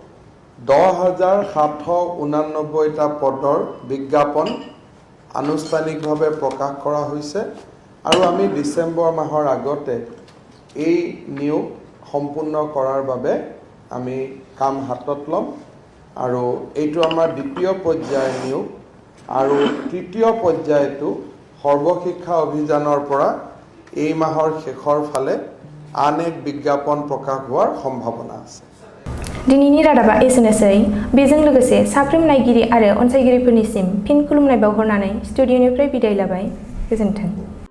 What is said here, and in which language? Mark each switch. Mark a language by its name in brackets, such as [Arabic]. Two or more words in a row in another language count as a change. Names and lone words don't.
[Assamese] 10789টা পদৰ বিজ্ঞাপন আনুষ্ঠানিকভাৱে প্ৰকাশ কৰা হৈছে আৰু আমি ডিসেম্বৰ মাহৰ আগতে এই নিয়োগ সম্পূৰ্ণ কৰাৰ বাবে আমি কাম হাতত ল'ম আৰু এইটো আমাৰ দ্বিতীয় পৰ্যায়ৰ নিয়োগ আৰু তৃতীয় পৰ্যায়টো সৰ্বশিক্ষা অভিযানৰ পৰা এই মাহৰ শেষৰ ফালে আন এক বিজ্ঞাপন প্ৰকাশ হোৱাৰ সম্ভাৱনা আছে। [Bodo] दिनैनि रादाबा एसेनोसै। बेजों लोगोसे साफ्रोम नायगिरि आरो अनसायगिरिफोरनिसिम फिन खुलुमनाय बावहरनानै स्टुडिअनिफ्राय बिदाय लाबाय। गोजोन्थों।